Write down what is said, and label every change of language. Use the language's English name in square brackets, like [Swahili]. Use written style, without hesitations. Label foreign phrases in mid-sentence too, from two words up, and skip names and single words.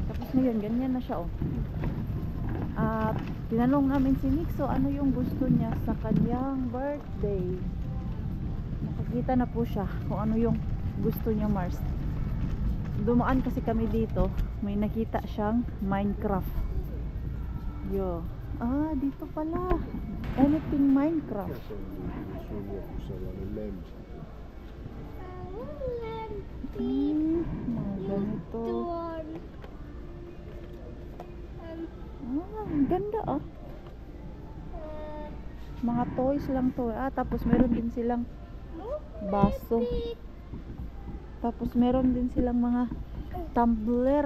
[Filipino] Tapos ngayon ganyan na siya At tinanong namin si Nixo ano yung gusto niya sa kanyang birthday. Nakakita na po siya kung ano yung gusto niya Mars. dumaan kasi kami dito, may nakita siyang Minecraft. Yo. Ah, dito pala. [English] Anything Minecraft. [Finnish] Se on joku sellainen lemppi. [Filipino] Mga ganito. [Finnish] Tuon. [Filipino] Ang ganda ah. Mga toys lang to. Ah, tapos meron din silang baso. Tapos meron din silang mga tumbler.